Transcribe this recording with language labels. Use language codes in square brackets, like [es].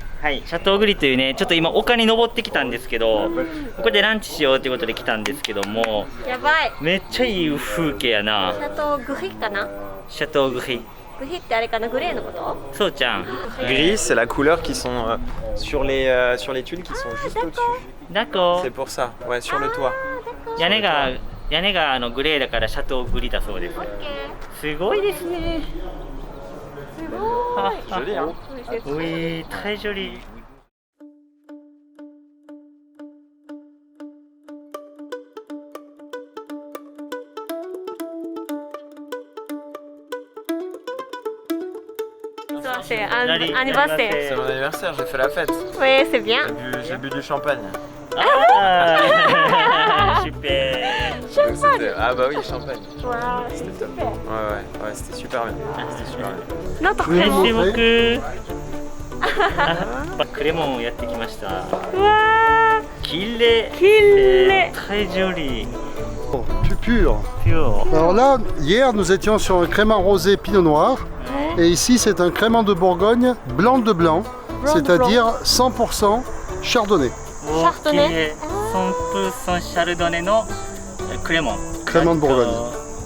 [ja] はい、シャトーグリというね、ちょっと今丘に登ってきたんですけど、ここでランチしようということで来たんですけども、やばい。めっちゃいい風景やな。シャトーグリかな。シャトーグリ。グリってあれかな、グレーのこと？そうちゃん。 [fr] Gris, c'est la couleur qui sont sur les tuiles qui sont juste au-dessus. だこ C'est pour ça, ouais, sur le toit. [ja] 屋根がグレーだからシャトーグリだそうです。オッケー。すごいですね。すごい。 [fr] Joli, hein? Oui, très joli. C'est un anniversaire. C'est mon anniversaire, j'ai fait la fête. Oui, c'est bien. J'ai bu du champagne. Ah, super. Donc c'était- Ah bah oui, champagne. Waouh, C'était top. Ouais, c'était super bien. C'était super bien. [ja] なんとクレ [fr] Merci [ja] モン。 [fr] beaucoup. [ja] クレモンをやってきました。うわ綺麗。ー、綺麗。 [fr] Très joli. Pur. Pure. Alors là, hier, nous étions sur un crément rosé pinot noir. Et ici, c'est un crément de Bourgogne blanc de blanc, c'est-à-dire 100% chardonnay. [ja] お綺麗。 100% シャルドネのクレモン。クレモンボルゴーニュ。